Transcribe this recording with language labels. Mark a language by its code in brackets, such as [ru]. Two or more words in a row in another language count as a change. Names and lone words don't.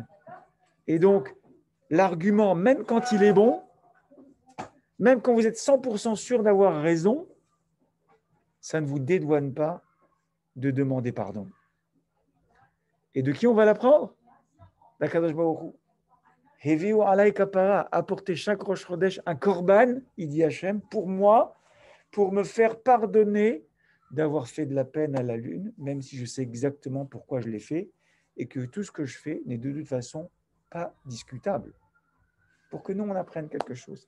[fr] Et donc, l'argument, même quand il est bon, même quand vous êtes 100% sûr d'avoir raison, ça ne vous dédouane pas de demander pardon. Et de qui on va l'apprendre? [he] D' הקדוש ברוך הוא. הביאו עלי כפרה, [fr] apporter chaque [he] ראש חודש [fr] un korban, il dit Hachem, pour moi, pour me faire pardonner d'avoir fait de la peine à la lune, même si je sais exactement pourquoi je l'ai fait, et que tout ce que je fais n'est de toute façon pas discutable. Pour que nous, on apprenne quelque chose.